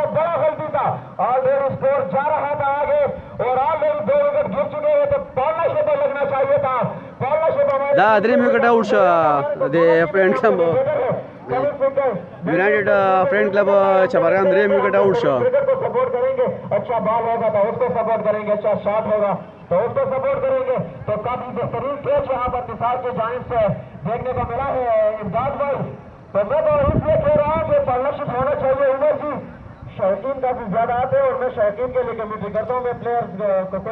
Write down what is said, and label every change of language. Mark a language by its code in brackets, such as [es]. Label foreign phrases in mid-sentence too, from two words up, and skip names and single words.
[ps] دا درې وکټ آوټ شو د فرند کلب یونائټډ فرند کلب چپرغام درې وکټ آوټ شو [ur] اچھا بال ہوگا تو اس کو سپورٹ کریں گے اچھا شاٹ ہوگا تو اس کو سپورٹ کریں گے تو کافی بہترین کیچ یہاں پر نثار کی جانب سے دیکھنے کو ملا ہے امداد بھائی تو میں تو اس لیے کہہ رہا ہوں کہ پارٹنرشپ ہونا چاہیے عمر جی شوقین کافی زیادہ آتے ہیں اور میں شوقین کے لیے کمنٹری کرتا ہوں میں پلیئرز کو کوئی